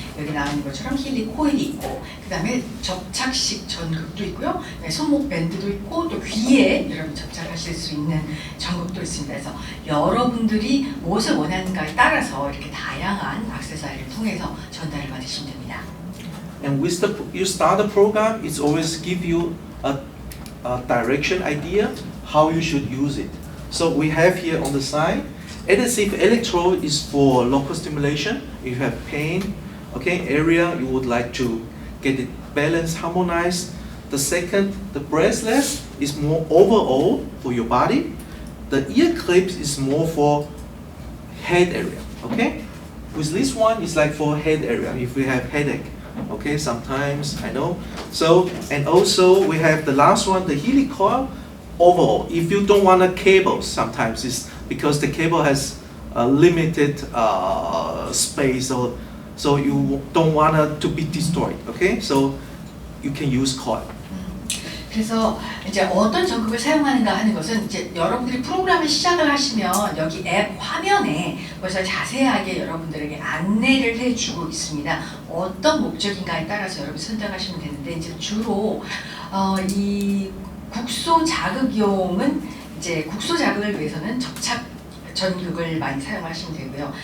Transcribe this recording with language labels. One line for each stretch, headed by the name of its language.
Korean: 여기 나와 있는 것처럼 힐리 코일이 있고, 그다음에 접착식 전극도 있고요. 손목 밴드도 있고, 또 귀에 여러분 접착하실 수 있는 전극도 있습니다. 그래서 여러분들이 무엇을 원하는가에 따라서 이렇게 다양한 액세서리를 통해서 전달을 받으시면 됩니다.
English: And with you start the program, it's always give you a direction idea how you should use it. So we have here on the side, adhesive electrode is for local stimulation. If you have pain, okay, area you would like to get it balanced, harmonized. The second, the bracelet is more overall for your body. The ear clips is more for head area, okay? With this one, it's like for head area, if we have headache, Okay, sometimes I know. So, and also we have the last one, the Healy coil. Overall, if you don't want a cable, sometimes it's because the cable has a limited space, so you don't want it to be destroyed. Okay, so you can use coil.
Korean: 그래서 이제 어떤 전극을 사용하는가 하는 것은 이제 여러분들이 프로그램을 시작을 하시면 여기 앱 화면에 벌써 자세하게 여러분들에게 안내를 해주고 있습니다. 어떤 목적인가에 따라서 여러분이 선택하시면 되는데 이제 주로 이 국소 자극용은 이제 국소 자극을 위해서는 접착 전극을 많이 사용하시면 되고요.